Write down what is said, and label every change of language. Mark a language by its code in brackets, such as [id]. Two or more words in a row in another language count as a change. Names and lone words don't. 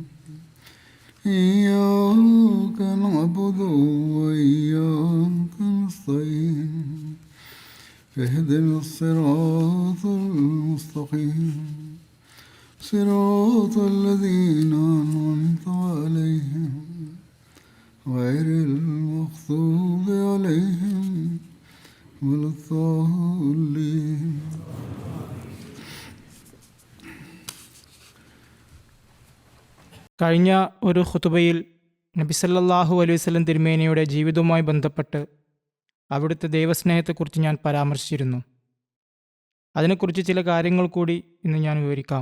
[ar] إياك نعبد وإياك نستعين اهدنا الصراط المستقيم صراط الذين أنعمت عليهم غير المغضوب عليهم ولا الضالين. [ml] കഴിഞ്ഞ ഒരു ഖുതുബയിൽ നബി [ar] صلى الله عليه وسلم [ml] തിരുമേനിയുടെ ജീവിതവുമായി ബന്ധപ്പെട്ട് അവിടുത്തെ ദൈവസ്നേഹത്തെക്കുറിച്ച് ഞാൻ പരാമർശിച്ചിരുന്നു. അതിനെക്കുറിച്ച് ചില കാര്യങ്ങൾ കൂടി ഇന്ന് ഞാൻ വിവരിക്കാം.